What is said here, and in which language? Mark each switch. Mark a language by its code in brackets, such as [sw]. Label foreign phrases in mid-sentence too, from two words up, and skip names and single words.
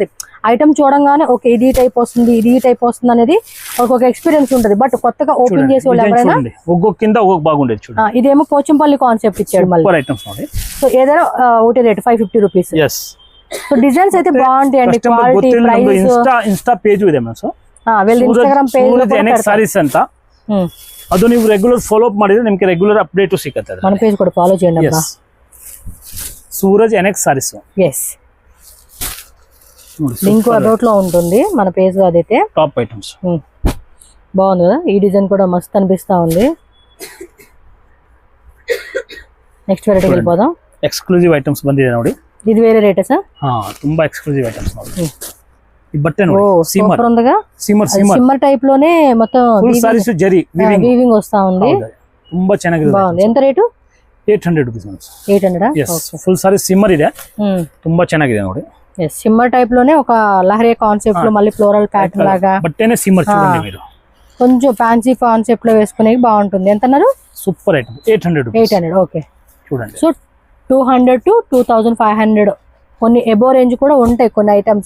[te] ఐటమ్ చూడంగానే ఓకే ఇది టైప్ వస్తుంది, ఇది టైప్ వస్తుంది అనేది ఒక ఎక్స్పీరియన్స్ ఉంటుంది. బట్ కొత్తగా ఓపెన్ చేసే వాళ్ళు ఎవరైనా ఒక్కొక్క కింద ఒక్కొక్క బాగుండేది చూడండి. ఇదేమో పోచంపల్లి కాన్సెప్ట్ ఇచ్చాడు మళ్ళీ. సో ఏదైనా ఒకటి రేట్ 550 రూపీస్. సో డిజైన్స్ అయితే బాగుంటాయండి. [en] quality, price. [kn] ಇನ್ಸ್ಟಾ ಪೇಜ್ ಇದೆ ಮ್ಯಾಮ್. ಸೊ [te] వీళ్ళ ఇన్‌స్టాగ్రామ్ పేజ్ లో కూడా [kn] NX సారీస్ ಅಂತ ಅದು ನೀವು [en] regular follow up [kn] ಮಾಡಿದ್ರೆ ನಿಮಗೆ [en] regular update [kn] ಸಿಗುತ್ತೆ. [te] మన పేజ్ కూడా ఫాలో చేయండి అబ్బా. సూరజ్ NX సారీస్. [en] yes link about [te] లో ఉంటుంది మన పేజ్ లో. అదైతే [en] top items [te] బాగుంది కదా. ఈ డిజైన్ కూడా మస్త్ అనిపిస్తా ఉంది. [en] next variety [te] వెళ్ళిపోదాం. [en] exclusive items [kn] ಬಂದಿದೆ ನೋಡಿ. [te] ఇది వేరే రేటా సార్? [kn] ತುಂಬಾ [en] exclusive items [kn] ನೋಡಿ. ಈ ಬಟ್ಟೆ ನೋಡಿ [te] సూపర్ ఉందిగా. [en] shimmer type [te] లోనే మొత్తం [en] full sarees zari [te] వీవింగ్ వస్తా ఉంది. [kn] ತುಂಬಾ ಚೆನ್ನಾಗಿದೆ. [te] బాగుంది. ఎంత రేటు? 800 రూపీస్. 800. [en] full sarees shimmer [kn] ಇದೆ. ತುಂಬಾ ಚೆನ್ನಾಗಿದೆ ನೋಡಿ. [en] shimmer type [te] లోనే ఒక లహరి కాన్సెప్ట్ లో మళ్ళీ [en] floral pattern [te] లాగా బట్టేనే సిమ్మర్ చూడండి మీరు. కొంచెం [en] fancy concept [te] లో వేసుకునే బాగుంటుంది. ఎంత అన్నారు? [en] super item [te] 800 రూపీస్. 800 ఓకే చూడండి. సో 200 to 2500 కొన్ని [en] above range [te] కూడా ఉంటాయి కొన్ని ఐటమ్స్.